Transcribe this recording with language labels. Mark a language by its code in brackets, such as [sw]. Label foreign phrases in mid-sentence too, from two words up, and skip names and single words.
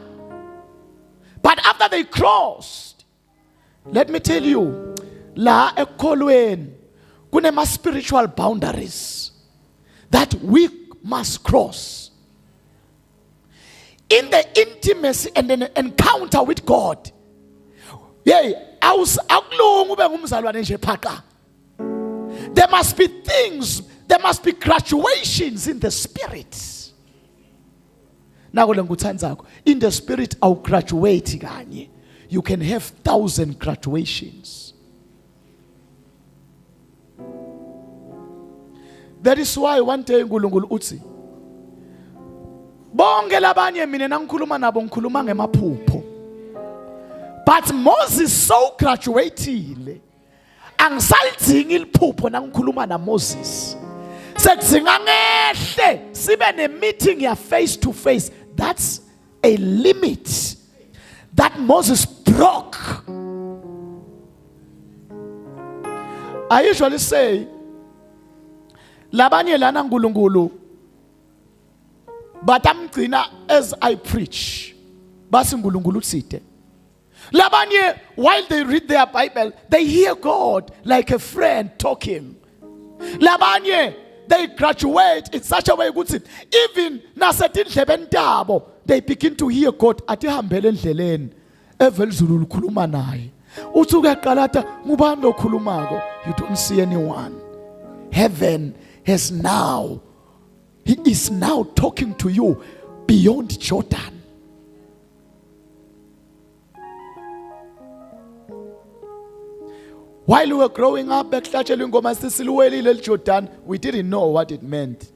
[en] But after they crossed, let me tell you, [ss] la ekholweni kunema [en] spiritual boundaries that we must cross. In the intimacy and an encounter with God. There must be things, there must be graduations in the spirit. In the spirit, I'll graduate. You can have 1,000 graduations. That is why one day [ss] uNkulunkulu uthi bonke labanye mina nangikhuluma nabo ngikhuluma ngemaphupho. [en] But Moses so graduated. [ss] Angisalidingi iliphupho nangikhuluma na Moses. Sekudzinga ngehle sibe ne meeting ya [en] face to face. That's a limit that Moses broke. I usually say [ss] labanye lana uNkulunkulu batamgcina [en] as I preach. [ss] Basi uNkulunkulu uthide. Labanye, [en] while they read their Bible, they hear God like a friend talking. Labanye, they graduate in such a way that even [ss] nasetindlebeni tabo, [en] they begin to hear God. [ss] Atihambele endleleni evelizulu likhuluma naye. Utsuke qalata ngubani okhulumayo? [en] You don't see anyone. Heaven has now, he is now talking to you beyond Jordan. While we were growing up, we didn't know what it meant.